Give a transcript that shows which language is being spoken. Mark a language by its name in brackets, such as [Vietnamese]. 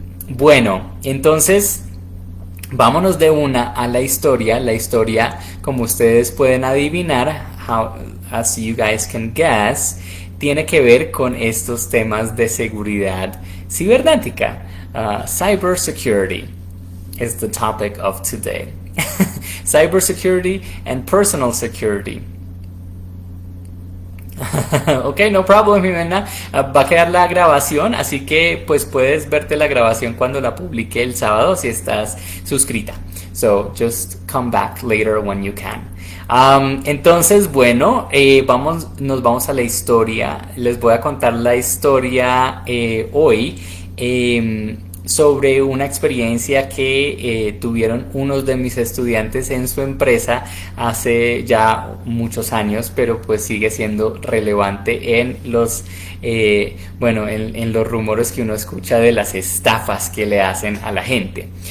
[Spanish] Bueno, entonces vámonos de una a la historia. La historia, como ustedes pueden adivinar, [English] as you guys can guess, [Spanish] tiene que ver con estos temas de seguridad cibernética. [English] Cybersecurity is the topic of today. Cybersecurity and personal security. Ok, no problem, Jimena. [Spanish] Va a quedar la grabación, así que pues puedes verte la grabación cuando la publique el sábado si estás suscrita. [English] So just come back later when you can. [Spanish] Entonces, bueno, nos vamos a la historia. Les voy a contar la historia hoy. Sobre una experiencia que tuvieron unos de mis estudiantes en su empresa hace ya muchos años, pero pues sigue siendo relevante en los en los rumores que uno escucha de las estafas que le hacen a la gente.